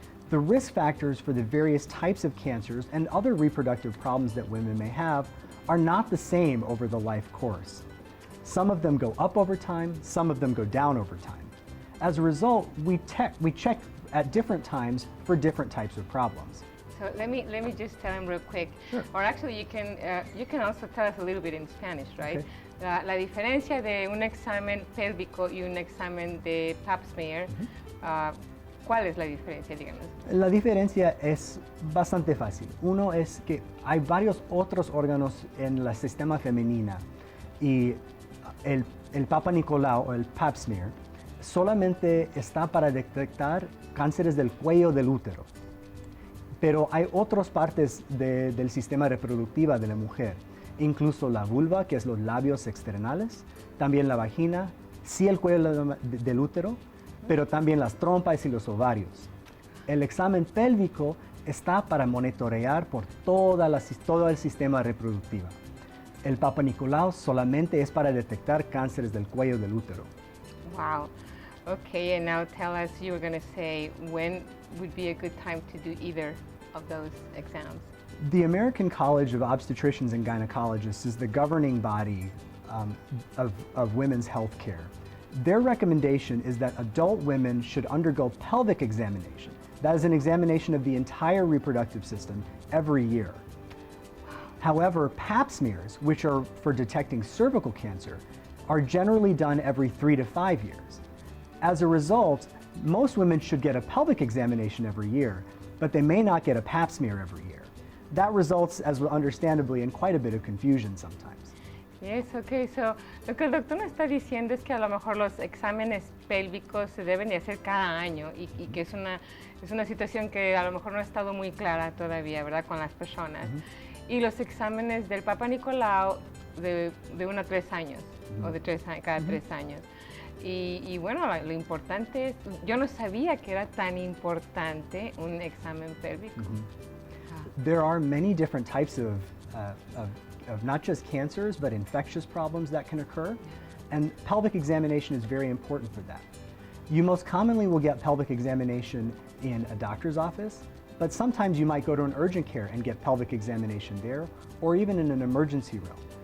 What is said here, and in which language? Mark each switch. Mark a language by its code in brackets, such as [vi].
[en] The risk factors for the various types of cancers and other reproductive problems that women may have are not the same over the life course. Some of them go up over time, some of them go down over time. As a result, we check at different times for different types of problems. So let me just tell him real quick. Sure. Or actually, you can also tell us a little bit in Spanish, right? Okay. [es] La diferencia de un examen pélvico y un examen de pap smear, ¿cuál es la diferencia, díganos? La diferencia es bastante fácil. Uno es que hay varios otros órganos en el sistema femenina y el Papa Nicolau o el pap smear solamente está para detectar cánceres del cuello del útero. Pero hay otras partes del sistema reproductivo de la mujer, incluso la vulva, que es los labios externales, también la vagina, sí el cuello del útero, pero también las trompas y los ovarios. El examen pélvico está para monitorear por todo el sistema reproductivo. El Papa Nicolau solamente es para detectar cánceres del cuello del útero. [en] Wow. Okay, and now tell us, you were going to say, when would be a good time to do either of those exams? The American College of Obstetricians and Gynecologists is the governing body of women's health care. Their recommendation is that adult women should undergo pelvic examination. That is an examination of the entire reproductive system every year. However, pap smears, which are for detecting cervical cancer, are generally done every 3 to 5 years. As a result, most women should get a pelvic examination every year, but they may not get a pap smear every year. That results, as understandably, in quite a bit of confusion sometimes. Yes, okay, so [es] lo que el doctor nos está diciendo es que a lo mejor los exámenes pélvicos se deben de hacer cada año y que es una situación que a lo mejor no ha estado muy clara todavía, ¿verdad?, con las personas. Y los exámenes del Papa Nicolau de 1 a 3 años, o de cada 3 años. Y bueno, lo importante es, yo no sabía que era tan importante un examen pélvico. [en] There are many different types of not just cancers, but infectious problems that can occur, and pelvic examination is very important for that. You most commonly will get pelvic examination in a doctor's office, but sometimes you might go to an urgent care and get pelvic examination there, or even in an emergency room.